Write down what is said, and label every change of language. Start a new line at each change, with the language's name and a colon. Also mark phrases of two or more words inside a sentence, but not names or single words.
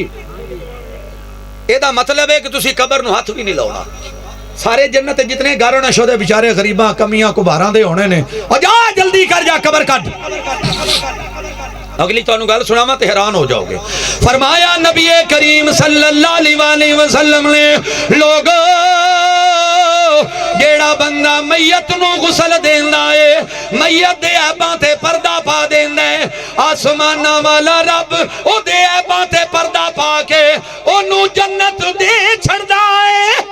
Punjabi: ایہدا مطلب ہے کہ تسی قبر نوں ہتھ بھی نہیں لاؤنا. سارے جنت جتنے گھر ہونے شودے بیچارے غریباں کمیاں کباراں دے ہونے نے. اور جا جلدی کر، جا قبر کٹ. اگلی تہانوں گل سناواں تے حیران ہو جاؤ گے. فرمایا نبی کریم
Arabic: صلى الله عليه وسلم
Punjabi: نے، لوگو جیہڑا بندہ میت نوں غسل دیندا ہے، میت دے عیباں تے پردہ پا دیندا ہے، اسماناں والا رب اوہدے عیباں تے پردہ پا کے اوہنوں جنت دے چھڈدا ہے.